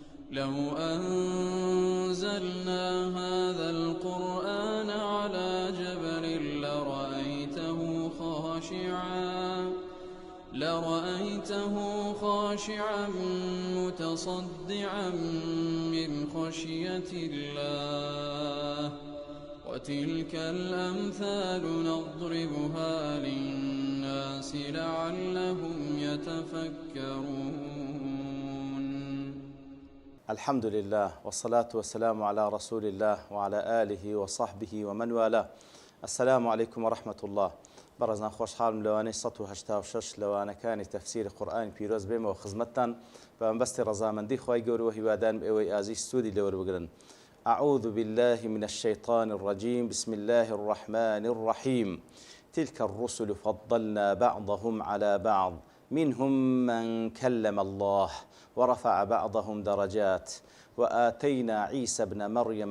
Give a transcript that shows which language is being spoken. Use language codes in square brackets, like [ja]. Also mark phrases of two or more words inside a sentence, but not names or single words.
[ar] لو أنزلنا هذا القرآن على جبل لرأيته خاشعا متصدعا من خشية الله وتلك الأمثال نضربها للناس لعلهم يتفكرون. الحمد لله والصلاة والسلام على رسول الله وعلى آله وصحبه ومن والاه. السلام عليكم ورحمة الله. [ckb] بەڕێزان خۆشحاڵم لەوانەی 186 لەوانەکانی تەفسیری قورئانی پیرۆز بێمەوە خزمەتتان بە مەبەستی ڕەزامەندی خوای گەورە و هیوادارم ئێوەی ئازیز سوودی لەوەربگرن. [ar] أعوذ بالله من الشيطان الرجيم بسم الله الرحمن الرحيم تلك الرسل فضلنا بعضهم على بعض منهم من كلم الله ورفع بعضهم درجات وآتينا عيسى ابن مريم